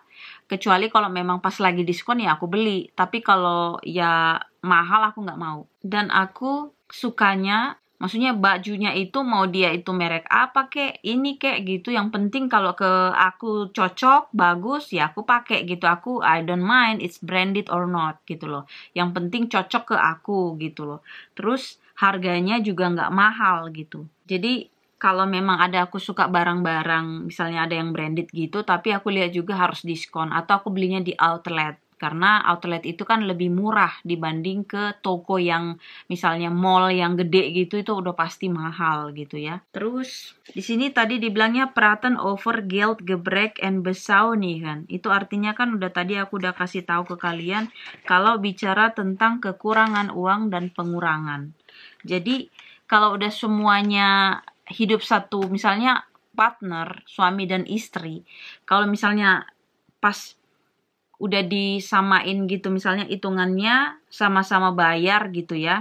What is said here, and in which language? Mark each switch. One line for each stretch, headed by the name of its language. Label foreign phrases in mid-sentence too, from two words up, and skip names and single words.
Indonesian: Kecuali kalau memang pas lagi diskon ya aku beli. Tapi kalau ya mahal aku nggak mau. Dan aku sukanya, maksudnya bajunya itu mau dia itu merek apa kek, ini kek gitu. Yang penting kalau ke aku cocok, bagus ya aku pakai gitu.
English: Aku I don't mind it's branded or not
Indonesian: gitu loh. Yang penting cocok ke aku gitu loh. Terus harganya juga nggak mahal gitu. Jadi kalau memang ada aku suka barang-barang, misalnya ada yang branded gitu, tapi aku lihat juga harus diskon. Atau aku belinya di outlet. Karena outlet itu kan lebih murah dibanding ke toko yang misalnya mall yang gede gitu, itu udah pasti mahal gitu ya. Terus di sini tadi dibilangnya
Dutch: praten over geld, gebrek en bezuinigen.
Indonesian: Itu artinya kan udah tadi aku udah kasih tahu ke kalian kalau bicara tentang kekurangan uang dan pengurangan. Jadi kalau udah semuanya hidup satu, misalnya partner, suami dan istri, kalau misalnya pas udah disamain gitu, misalnya hitungannya sama-sama bayar gitu ya.